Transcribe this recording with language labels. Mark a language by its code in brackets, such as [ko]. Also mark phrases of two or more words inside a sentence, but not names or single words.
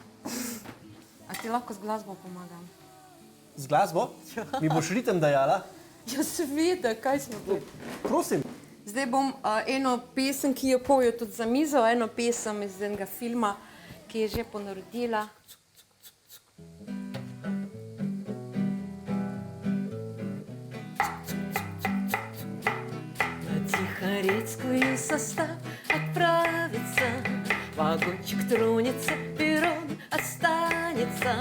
[sl] A ti lahko z glasbo pomagam? Z glasbo? Mi boš ritem dajala? Ja, seveda, kaj smo tu? Prosim. Zdaj bom eno pesem, ki jo pojo tudi za mizo, eno pesem iz enega filma, ki je že ponarodila. [ru] На Тихорецкую состав отправится, вагончик тронется, перрон останется.